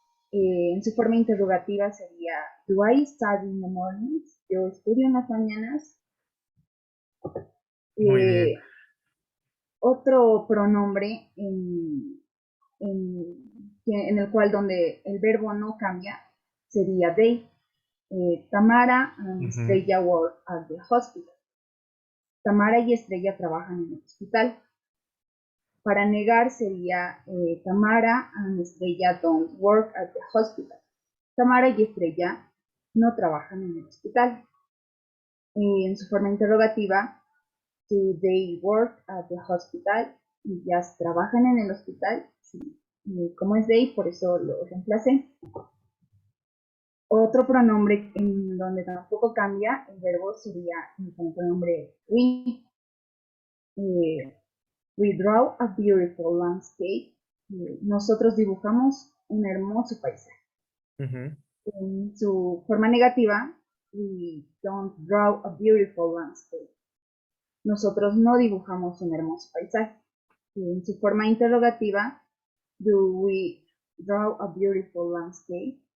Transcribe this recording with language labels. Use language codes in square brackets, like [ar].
[es] En su forma interrogativa sería [en] do I study in the mornings? [es] Yo estudio en las mañanas. Muy bien. Otro pronombre en el cual donde el verbo no cambia sería they. [en] Tamara and Estrella work at the hospital. [es] Tamara y Estrella trabajan en el hospital. Para negar sería [en] Tamara and Estrella don't work at the hospital. [es] Tamara y Estrella no trabajan en el hospital. En su forma interrogativa, [en] do they work at the hospital? [es] Ellas trabajan en el hospital. Sí. Como es they, por eso lo reemplacé. Otro pronombre en donde tampoco cambia el verbo sería el pronombre we. [en] We draw a beautiful landscape. [es] Nosotros dibujamos un hermoso paisaje. En su forma negativa, [en] we don't draw a beautiful landscape. [es] Nosotros no dibujamos un hermoso paisaje. En su forma interrogativa, [en] do we draw a beautiful landscape?